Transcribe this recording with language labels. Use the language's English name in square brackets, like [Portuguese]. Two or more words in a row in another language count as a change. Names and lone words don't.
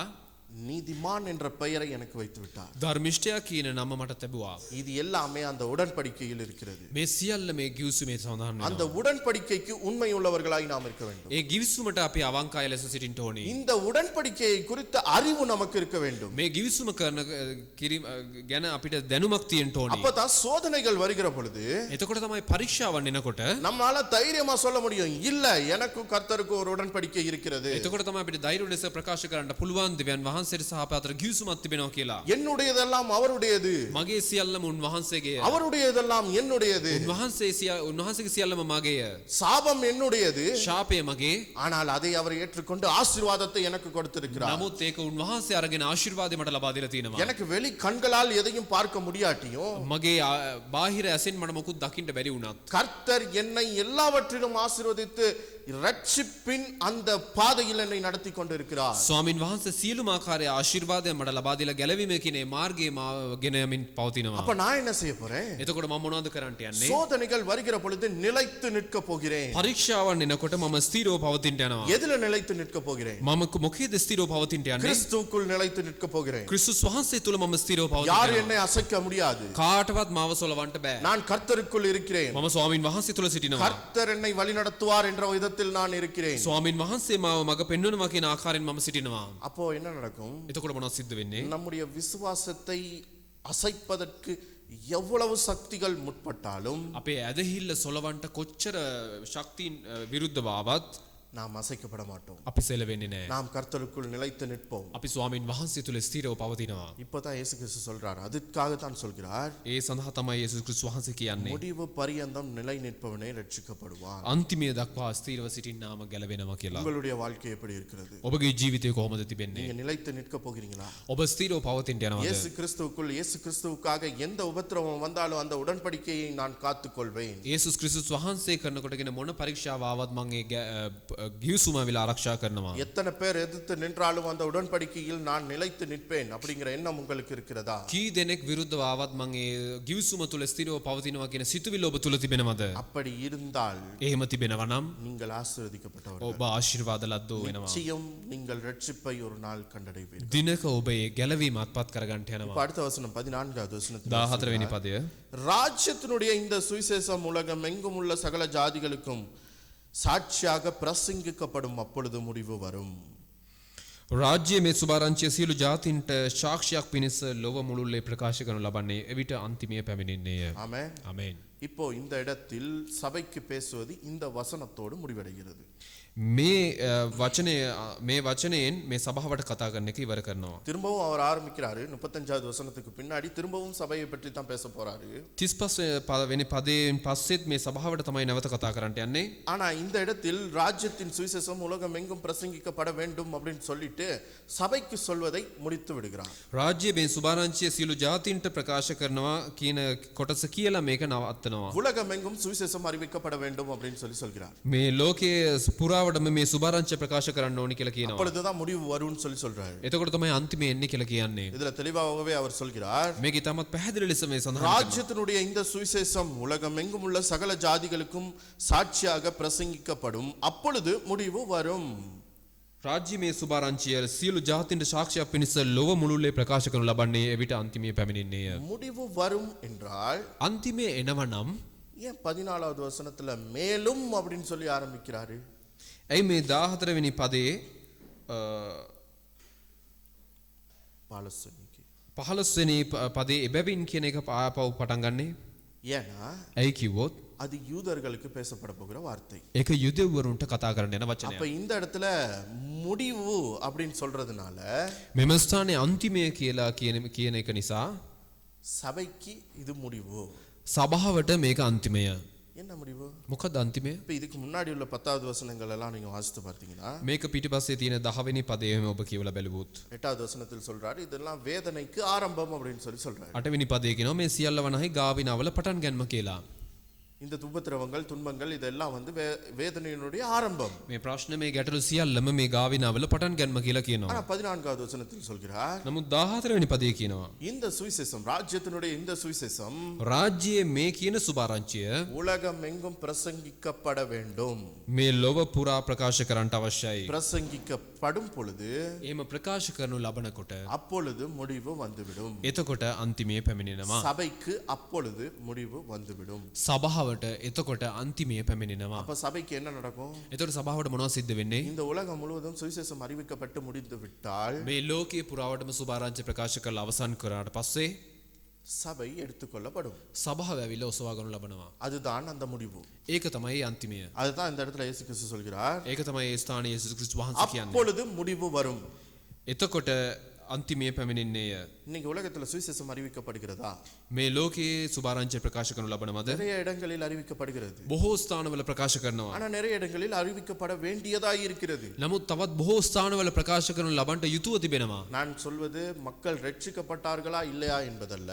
[Tamil] நீதிமான் என்ற பெயரை எனக்கு வைத்து விட்டார். [Sinhala] ධර්මිෂ්ඨයා කියන නම මට ලැබුවා. [Tamil] இது எல்லாமே அந்த உடன்படிக்கையில் இருக்கிறது. [Sinhala] මේ සියල්ල මේ ගිවිසුමේ සඳහන් [Tamil] அந்த [Sinhala] වෙනවා. [Tamil] உடன்படிக்கைக்கு உண்மை உள்ளவர்களாய் நாம் இருக்க வேண்டும். [Sinhala] ඒ ගිවිසුමට අපි අවංකය ලෙස සිටින්න ඕනේ. [Tamil] இந்த உடன்படிக்கையை குறித்த அறிவு நமக்கு இருக்க வேண்டும். [Sinhala] මේ ගිවිසුම කරන කිරීම ගැන අපිට දැනුමක් තියෙන්න ඕනේ. [Tamil] அப்பதான் சோதனைகள் வருகிற பொழுது [Sinhala] එතකොට තමයි පරීක්ෂාවන් එනකොට [Tamil] நம்மால தைரியமா சொல்ல முடியும், இல்ல எனக்கும் கர்த்தருக்கும் ஒரு உடன்படிக்கை இருக்கிறது. [Sinhala] එතකොට තමයි අපිට ධෛර්ය ලෙස ප්‍රකාශ කරන්න පුළුවන් දෙවියන් වහන්සේට සහ අප අතර ගිවිසුමක් තිබෙනවා කියලා. [Tamil] என்னுடையதெல்லாம் அவருடையது, [Sinhala] මගේ සියල්ලම උන්වහන්සේගේ. [Tamil] அவருடையதெல்லாம் என்னுடையது. [Sinhala] උන්වහන්සේගේ සියල්ලම මගේය. [Tamil] சாபம் என்னுடையது, [Sinhala] ශාපය මගේ. [Tamil] ஆனால் அதை அவர் ஏற்றுக்கொண்டு ஆசீர்வாதத்தை எனக்கு கொடுத்திருக்கிறார். [Sinhala] නමුත් ඒක උන්වහන්සේ අරගෙන ආශිර්වාදය මට ලබා දීලා තියෙනවා. [Tamil] எனக்கு வெளி கண்களால் எதையும் பார்க்க முடியாட்டியும் [Sinhala] මගේ බාහිර ඇසෙන් මට මොකුත් දකින්න බැරි වුණත් [Tamil] கர்த்தர் என்னை எல்லாவற்றிலும் ஆசீர்வதித்து ரட்சிப்பின் அந்த பாதையில் என்னை நடத்தி கொண்டிருக்கிறார். [Sinhala] ස්වාමින් වහන්සේ සියලුම ආකාරයේ ආශිර්වාදය මට ලබා දීලා ගැලවීම කියන මේ මාර්ගයේ මාව ගෙන යමින් පවතිනවා. [Tamil] அப்ப நான் என்ன செய்ய போறேன்? [Sinhala] එතකොට මම මොනවද කරන්නට යන්නේ? [Tamil] சோதனைகள் வருகிற பொழுது நிலைத்து நிற்க போகிறேன். [Sinhala] පරීක්ෂාවන් එනකොට මම ස්ථිරව පවතින්න යනවා. [Tamil] எதுல நிலைத்து நிற்க போகிறேன்? [Sinhala] මම මොකේද ස්ථිරව පවතින්න යන්නේ? [Tamil] கிறிஸ்துவுக்குள் நிலைத்து நிற்க போகிறேன். [Sinhala] ක්‍රිස්තුස් වහන්සේ තුල මම ස්ථිරව පවතින්න [Tamil] யார் [Sinhala] යනවා. [Tamil] என்னை அசைக்க முடியாது. [Sinhala] කාටවත් මාව සොලවන්න බෑ. [Tamil] நான் கர்த்தருக்குள் இருக்கிறேன். [Sinhala] මම ස්වාමින් වහන්සේ තුල සිටිනවා. [Tamil] கர்த்தர் என்னை வழிநடத்துவார் என்ற விதத்தில் நான் இருக்கிறேன். [Sinhala] ස්වාමින් වහන්සේ මාව මඟ පෙන්වනවා කියන ආකාරයෙන් මම සිටිනවා. [Tamil] அப்போ என்ன நடக்கும்? [Sinhala] එතකොට මොනවද සිද්ධ වෙන්නේ? [Tamil] நம்முடைய விசுவாசத்தை அசைப்பதற்கு எவ்வளவு சக்திகள் முற்பட்டாலும் [Sinhala] අපේ ඇදහිල්ල සොලවන්ට කොච්චර ශක්තියින් විරුද්ධව ආවත් [Tamil] நாம் அசைக்கப்பட மாட்டோம். [Sinhala] අපි සෙලවෙන්නේ නැහැ. [Tamil] நாம் கர்த்தருக்குள் நிலைத்து நிற்போம். [Sinhala] අපි ස්වාමින් වහන්සේ තුල ස්ථිරව පවතිනවා. [Tamil] இப்பதான் இயேசு கிறிஸ்து சொல்றார், அதுக்காக தான் சொல்கிறார், [Sinhala] ඒ සඳහා තමයි යේසුස් ක්‍රිස්තුස් වහන්සේ කියන්නේ. [Tamil] முடிவு பரியந்தம் நிலை நிற்பவனே ரட்சிக்கப்படுவான். [Sinhala] අන්තිමය දක්වා ස්ථිරව සිටින්නාම ගැලවෙනවා කියලා. [Tamil] உங்களுடைய வாழ்க்கை எப்படி இருக்கிறது? [Sinhala] ඔබගේ ජීවිතය කොහොමද තිබෙන්නේ? [Tamil] நீங்க நிலைத்து நிற்க போகிறீங்களா? [Sinhala] ඔබ ස්ථිරව පවතින්න යනවද? [Tamil] இயேசு கிறிஸ்துவுக்குள் இயேசு கிறிஸ்துவுக்காக எந்த உபத்திரவம் வந்தாலும் அந்த உடன்படிக்கையை நான் காத்துக்கொள்வேன். [Sinhala] යේසුස් ක්‍රිස්තුස් වහන්සේ කරනකොටගෙන මොන පරීක්ෂාව ආවත් මම ඒ ගිවිසුම විලා ආරක්ෂා කරනවා. [Tamil] எத்தனை பேர் எதிர்த்து நின்றாலும் அந்த உடன்படிக்கையில் நான் நிலைத்து நிற்பேன் அப்படிங்கிற எண்ணம் உங்களுக்கு இருக்கிறதா? [Sinhala] කී දෙනෙක් විරුද්ධව ආවත් මම ඒ ගිවිසුම තුල ස්ථිරව පවතිනවා කියන සිතුවිල්ල ඔබ තුල තිබෙනවද? [Tamil] அப்படி இருந்தால் [Sinhala] එහෙම තිබෙනවා නම් [Tamil] நீங்கள் ஆசீர்வதிக்கப்பட்டவர்கள். [Sinhala] ඔබ ආශිර්වාද ලද්දෝ වෙනවා. [Tamil] நிச்சயம் நீங்கள் ரட்சிப்பை ஒரு நாள் கண்டடைவீர்கள். [Sinhala] දිනක ඔබ ඒ ගැලවීම අත්පත් කරගන්න [Tamil] இப்ப [Sinhala] යනවා. [Tamil] அடுத்த வசனம் 14வது வசனத்தில் [Sinhala] 14 වෙනි පදය. [Tamil] ராஜ்யத்தினுடைய இந்த சுவிசேஷம் உலகம் எங்கும் உள்ள சகல ஜாதிகளுக்கும் சாட்சியாக பிரசங்கிக்கப்படும், அப்பொழுது முடிவு வரும். [Sinhala] රාජ්‍යයේ මේ සුභාරංචිය සියලු ජාතීන්ට සාක්ෂියක් පිණිස ලොව මුළුල්ලේ ප්‍රකාශ කරනු ලබන්නේ එවිට අන්තිමය පැමිණෙන්නේය. [Tamil] ஆமென். [Sinhala] ආමේන්. [Tamil] இப்போ இந்த இடத்தில் சபைக்கு பேசுவது இந்த வசனத்தோடு முடிவடைகிறது. [Sinhala] මේ වචනයෙන් මේ සභාවට කතා කරන එක ඉවර කරනවා. [Tamil] திரும்பவும் அவர் ஆரம்பிக்கிறாரு 35வது வசனத்துக்கு பின்னாடி திரும்பவும் சபையை பற்றி தான் பேச போறாரு. [Sinhala] 35 වෙනි පදයෙන් පස්සෙත් මේ සභාවට තමයි නැවත කතා කරන්න යන්නේ. [Tamil] ஆனா இந்த இடத்தில் ராஜ்யத்தின் சுவிசேஷம் உலகம் எங்கும் பிரசங்கிக்கப்பட வேண்டும் அப்படின்னு சொல்லிட்டு சபைக்கு சொல்வதை முடித்து விடுகிறார். [Sinhala] රාජ්‍යයේ මේ සුභාරංචිය සියලු ජාතීන්ට ප්‍රකාශ කරනවා කියන කොටස කියලා මේක නවත්තනවා. [Tamil] உலகம் எங்கும் சுவிசேஷம் அறிவிக்கப்பட வேண்டும் அப்படின்னு சொல்கிறார். [Sinhala] මේ ලෝකයේ පුරාවටම මේ සුභාරංචිය ප්‍රකාශ කරන්න ඕනි කියලා කියනවා. [Tamil] அப்பொழுதுதான் முடிவு வரும்னு சொல்றாரு. [Sinhala] එතකොට තමයි අන්තිමේ එන්නේ කියලා කියන්නේ. [Tamil] இதுல தெளிவாகவே அவர் சொல்கிறார், [Sinhala] මේක තමත් පැහැදිලි ලෙස මේ සඳහන් කරනවා. [Tamil] ராஜ்யத்தினுடைய இந்த சுவிசேஷம் உலகம் எங்கும் உள்ள சகல ஜாதிகளுக்கும் சாட்சியாக பிரசங்கிக்கப்படும், அப்பொழுது முடிவு வரும். [Sinhala] රාජ්‍ය මේ සුභාරංචිය සියලු ජාතීන්ට සාක්ෂියක් පිණිස ලොව මුළුල්ලේ ප්‍රකාශ කරනු ලබන්නේ එවිට අන්තිමේ පැමිණෙන්නේය. [Tamil] முடிவு வரும் என்றால் [Sinhala] අන්තිමේ එනවනම් [Tamil] ஏன் 14வது வசனத்துல மேலும் அப்படின்னு சொல்லி ஆரம்பிக்கிறாரு? [Sinhala] ඇයි මේ 14 වෙනි පදයේ 15 වෙනි පදයේ එබැවින් කියන එක ආපහු පටන් ගන්නෙ? [Tamil] ஏன்னா [Sinhala] ඇයි කිව්වොත් [Tamil] அது யூதர்களுக்கு பேசப்பட போகிற வார்த்தை. [Sinhala] ඒක යුදෙව්වරුන්ට කතා කරන්න යන [Tamil] அப்ப [Sinhala] වචනයක්. [Tamil] இந்த இடத்துல முடிவு அப்படின்னு சொல்றதுனால [Sinhala] මෙම ස්ථානයේ අන්තිමය කියලා කියන එක නිසා [Tamil] சபைக்கு இது முடிவு. [Sinhala] සභාවට මේක අන්තිමය. [Tamil] என்ன முடிவு? [Sinhala] මොකද අන්තිමය? [Tamil] இப்ப இதுக்கு முன்னாடி உள்ள 10வது வசனங்கள் எல்லாம் நீங்க வாசித்து பார்த்தீங்கன்னா [Sinhala] මේක පිටිපස්සේ තියෙන 10 වෙනි පදයේම ඔබ කියවලා බැලුවොත් [Tamil] 8வது வசனத்தில் சொல்றாரு, இதெல்லாம் வேதனைக்கு ஆரம்பம் அப்படின்னு சொல்றாரு. [Sinhala] 8 වෙනි පදයේ කියනවා මේ සියල්ල වනහි ගාවිනාවල පටන් ගැනීම කියලා. [Tamil] இந்த உபத்திரவங்கள் துன்பங்கள் இதெல்லாம் வந்து வேதனையினுடைய ஆரம்பம். [Sinhala] මේ ප්‍රශ්න මේ ගැටලු සියල්ලම මේ ගාවිනාවල පටන් ගැනීම කියලා කියනවා. [Tamil] ஆனா 14வது வசனத்தில் சொல்கிறார், [Sinhala] නමුත් 14 වෙනි පදයේ කියනවා [Tamil] இந்த சுவிசேஷம் ராஜ்யத்தினுடைய இந்த சுவிசேஷம் [Sinhala] රාජ්‍යයේ මේ කියන සුභාරංචිය [Tamil] உலகம் எங்கும் பிரசங்கிக்கப்பட வேண்டும். [Sinhala] මේ ලොව පුරා ප්‍රකාශ කරන්නට අවශ්‍යයි. [Tamil] பிரசங்கிக்கப்படும் பொழுது [Sinhala] එහෙම ප්‍රකාශ කරනු ලබනකොට [Tamil] அப்பொழுது முடிவு வந்துவிடும். [Sinhala] එතකොට අන්තිමේ පැමිණෙනවා. [Tamil] சபைக்கு அப்பொழுது முடிவு வந்துவிடும். [Sinhala] සභාවට එතකොට අන්තිමේ පැමිණෙනවා. [Tamil] அப்ப சபைக்கு என்ன நடக்கும்? [Sinhala] එතකොට සභාවට මොනවද සිද්ධ වෙන්නේ? [Tamil] இந்த உலகம் முழுவதும் சுவிசேஷம் அறிவிக்கப்பட்டு முடிந்து விட்டால் [Sinhala] මේ ලෝකයේ පුරාවටම සුභාරංචිය ප්‍රකාශ කරලා අවසන් කරාට පස්සේ [Tamil] சபை எடுத்துக்கொள்ளப்படும். [Sinhala] සභාව ඇවිල්ලා ඔසවා ගන්නු ලබනවා. [Tamil] அதுதான் அந்த முடிவு. [Sinhala] ඒක තමයි අන්තිමය. [Tamil] அதுதான் இந்த இடத்துல இயேசு கிறிஸ்து சொல்கிறார், [Sinhala] ඒක තමයි ඒ ස්ථානයේ යේසුස් ක්‍රිස්තුස් වහන්සේ කියන්නේ. [Tamil] அப்பொழுது முடிவு வரும். [Sinhala] එතකොට අන්තිමේ පැමිණෙන්නේය. [Tamil] இன்னைக்கு உலகத்துல சுவிசேஷம் அறிவிக்கப்படுகிறதா? [Sinhala] මේ ලෝකයේ සුභාරංචිය ප්‍රකාශ කරනු ලබනවද? [Tamil] நிறைய இடங்களில் அறிவிக்கப்படுகிறது. [Sinhala] බොහෝ ස්ථානවල ප්‍රකාශ කරනවා. [Tamil] ஆனா நிறைய இடங்களில் அறிவிக்கப்பட வேண்டியதாய் இருக்கிறது. [Sinhala] නමුත් තවත් බොහෝ ස්ථානවල ප්‍රකාශ කරනු ලබන්නට යුතුව තිබෙනවා. [Tamil] நான் சொல்வது மக்கள் ரட்சிக்கப்பட்டார்களா இல்லையா என்பதல்ல,